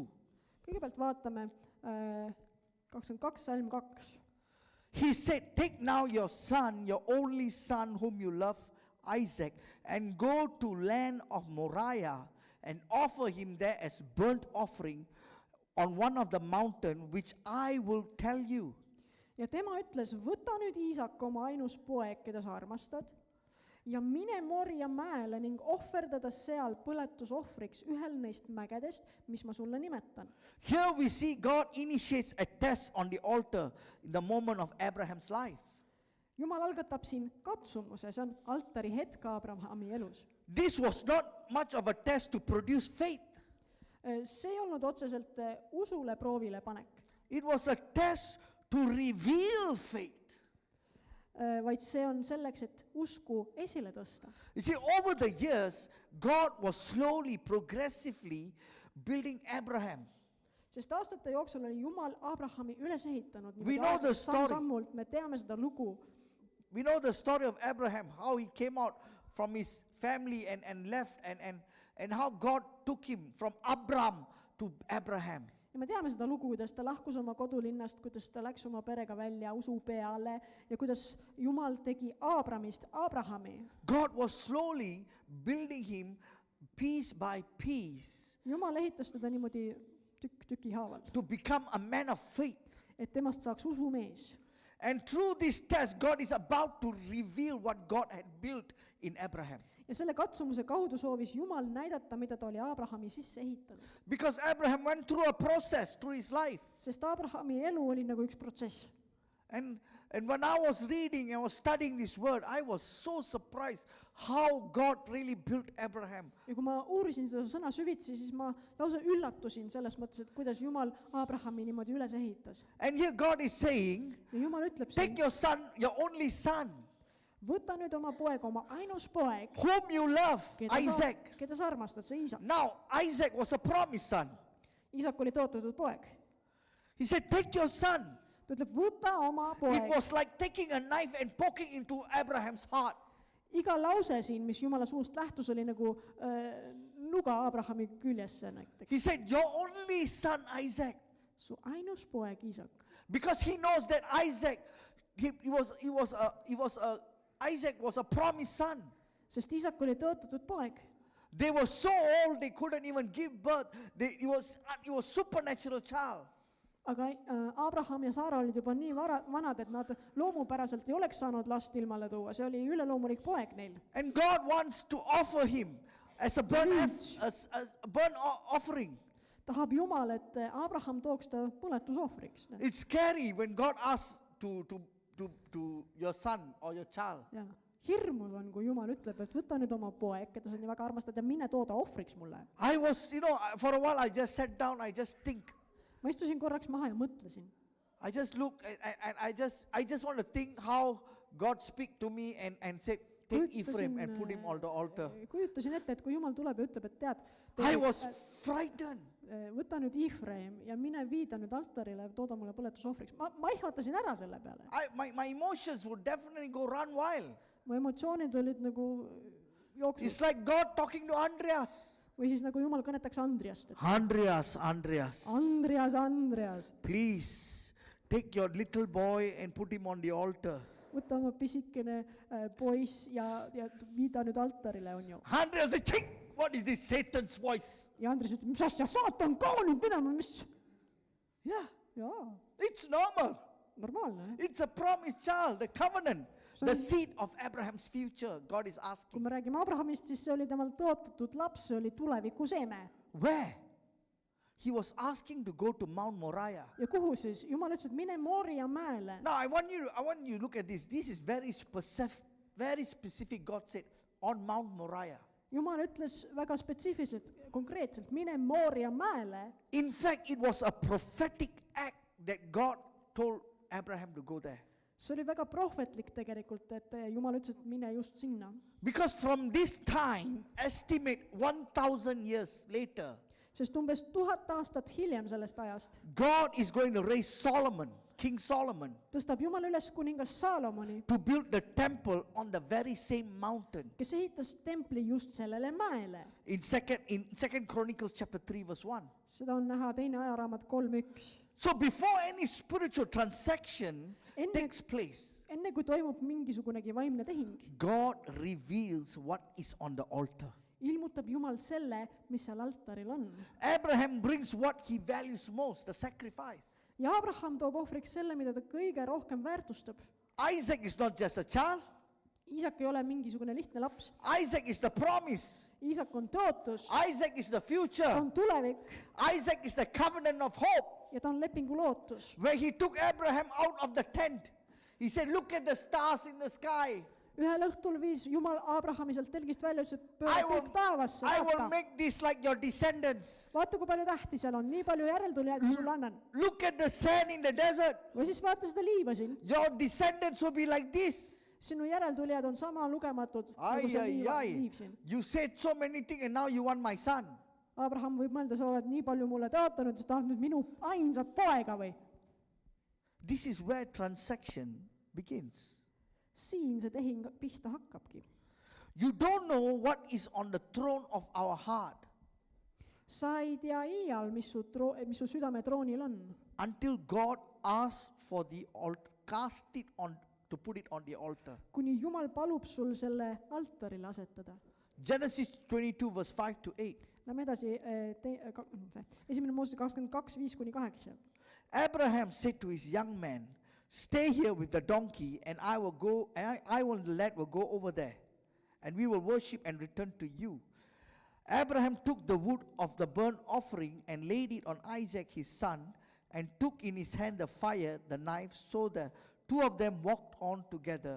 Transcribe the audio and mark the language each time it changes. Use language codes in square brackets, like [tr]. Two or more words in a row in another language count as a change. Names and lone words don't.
[et] Kõigepealt vaatame 22, salm 2. [en] He said, "Take now your son, your only son whom you love, Isaac, and go to land of Moriah and offer him there as burnt offering on one of the mountain which I will tell you." [et] Ja tema ütles, võta nüüd Iisak, oma ainus poeg, keda sa armastad, ja mine Moria mäele ning ohverdada seal põletusohvriks ühel neist mägedest, mis ma sulle nimetan. [en] Here we see God initiates a test on the altar in the moment of Abraham's life. [et] Jumal algatab siin katsumuse, see on altari hetk Abrahami elus. [en] This was not much of a test to produce faith. [et] See ei olnud otseselt usule proovile panek, [en] It was a test to reveal faith. [et] vaid see on selleks, et usku esile tõsta. [en] You see, over the years, God was slowly, progressively building Abraham. [et] Sest aastate jooksul oli Jumal Abrahami üles ehitanud. [en] We know the story. [et] Samm-sammult me teame seda lugu. [en] We know the story of Abraham, how he came out from his family and left, and how God took him from Abram to Abraham. [et] Ja me teame seda lugu, kuidas ta lahkus oma kodulinnast, kuidas ta läks oma perega välja usu peale ja kuidas Jumal tegi Abramist Abrahami. [en] God was slowly building him piece by piece [et] Jumal ehitas teda niimoodi tüki haaval, [en] to become a man of faith. [et] et temast saaks usumees. [en] And through this test, God is about to reveal what God had built in Abraham. [et] Ja selle katsumuse kaudu soovis Jumal näidata, mida ta oli Abrahami sisse ehitanud. [en] Because Abraham went through a process through his life. [et] Sest Abrahami elu oli nagu üks protsess. [en] And when I was reading and was studying this word, I was so surprised how God really built Abraham. [et] Ja kui ma uurisin seda sõna süvitsi, siis ma lausa üllatusin selles mõttes, et kuidas Jumal Abrahami niimoodi üles ehitas. [en] And here God is saying, [et] Ja Jumal ütleb [en] take [et] siin, [en] your son, your only son, [et] võta nüüd oma poeg, oma ainus poeg, [en] whom you love, Isaac. [et] keda sa armastad, see Iisak. [en] Now, Isaac was a promised son. [et] Iisak oli tõotatud poeg. [en] He said, take your son. [et] Ta ütleb, võta oma [en] It [et] poeg. [en] was like taking a knife and poking into Abraham's heart. [et] Iga lause siin, mis Jumala suust lähtus, oli nagu nuga Abrahami küljesse näiteks. [en] He said, your only son, Isaac. [et] Su ainus poeg, Iisak. [en] Because he knows that Isaac, Isaac was a promised son. [et] Sest Iisak oli tõotatud poeg. [en] They were so old they couldn't even give birth. It was supernatural child. [et] Aga Abraham ja Saara olid juba nii vanad, et nad loomupäraselt ei oleks saanud last ilmale tuua. See oli üleloomulik poeg neil. [en] And God wants to offer him as a burnt offering. [et] tahab Jumal, et Abraham tooks ta põletusohvriks. [en] It's scary when God asks to your son or your child. [et] Ja hirmus on, kui Jumal ütleb, et võta nüüd oma poeg, keda sa nii väga armastad ja mine tooda ohvriks mulle. [en] I was, for a while I just sat down, I just think. [et] Ma istusin korraks maha ja mõtlesin. [en] I just look and I just want to think how God speak to me and said, take Ephraim and put him on the altar. [et] Kujutasin ette, et kui Jumal tuleb ja ütleb, et tead, [en] I was frightened. [et] võta nüüd Ephraim ja mine viida nüüd altarile ja tooda mulle põletusohvriks. Ma ihvatasin ära selle peale. [en] My emotions would definitely go run wild. [et] Mu emotsioonid olid nagu jooksus. [en] It's like God talking to Andreas. [et] Või siis nagu Jumal kõnetaks Andriast. Andreas. [en] Please take your little boy and put him on the altar. [et] Võta oma pisikene poiss ja viida nüüd altarile, on ju. [en] Andreas said, what is this Satan's voice? [et] Ja Andres ütleb, mis asja, saatan ka nüüd pidama, mis? [en] Yeah, [et] Jaa, [en] it's normal. [et] normaalne. [en] It's a promised child, the covenant, the seed of Abraham's future. God is [et] Kui [en] asking. [et] me räägime Abrahamist, siis see oli temal tõotatud laps, see oli tuleviku seme. [en] Where? He was asking to go to Mount Moriah. [et] Ja kuhu siis? Jumal ütles, et mine Moria mäele. [en] Now I want you to look at this. This is very specific. God said on Mount Moriah. [et] Jumal ütles väga spetsiifiliselt, konkreetselt, mine Moria mäele. [en] In fact, it was a prophetic act that God told Abraham to go there. [et] See oli väga prohvetlik tegelikult, et Jumal ütles, et mine just sinna. [en] Because from this time, estimate 1,000 years later, [et] Sest umbes 1000 aastat hiljem sellest ajast [en] God is going to raise Solomon, King Solomon, [et] tõstab Jumal üles kuningas Saalomoni, [en] to build the temple on the very same mountain. [et] kes ehitas templi just sellele mäele. [en] In second Chronicles chapter 3 verse 1. [et] Seda on näha teine ajaraamat 3.1. [en] So before any spiritual transaction [et] Enne- [en] takes place, [et] Enne kui toimub mingisugunegi vaimne tehing, [en] God reveals what is on the altar. [et] ilmutab Jumal selle, mis seal altaril on. [en] Abraham brings what he values most, the sacrifice. [et] Ja Abraham toob ohvriks selle, mida ta kõige rohkem väärtustab. [en] Isaac is not just a child. [et] Iisak ei ole mingisugune lihtne laps. [en] Isaac is the promise. [et] Iisak on tõotus, [en] Isaac is the [et] ta [en] future. [et] on tulevik [en] Isaac is the covenant of hope. [et] ja ta on lepingu lootus. [en] Where he took Abraham out of the tent. He said, look at the stars in the sky. [et] Ühel õhtul viis Jumal Abrahami sealt telgist välja, ütles, et [en] I [et] pööra [en] will, [et] kõik taevasse, [en] I will [et] vaata. [en] make this like your descendants. [et] Vaata, kui palju tähti seal on, nii palju järeltulijaid ma sulle annan. [en] Look at the sand in the desert. [et] Või siis vaata seda liiva siin. [en] Your descendants will be like this. [et] Sinu järeltulijad on sama lugematud nagu see liiv siin. [en] You said so many things and now you want my son. [et] Abraham võib mõelda, sa oled nii palju mulle tõotanud, sa tahad nüüd minu ainsat poega või? [en] This is where transaction begins. [et] Siin see tehing pihta hakkabki. [en] You don't know what is on the throne of our heart [et] Sa ei tea iial, mis su südame troonil on, [en] until God asks for the altar, cast it on, to put it on the altar. [et] kuni Jumal palub sul selle altarile asetada. [en] Genesis 22 verse 5 to 8. [et] Lähme edasi, esimene Mooses 22, 5-8. [en] Abraham said to his young man, stay here with the donkey and I will the lad will go over there and we will worship and return to you. Abraham took the wood of the burnt offering and laid it on Isaac his son and took in his hand the fire, the knife, so the two of them walked on together.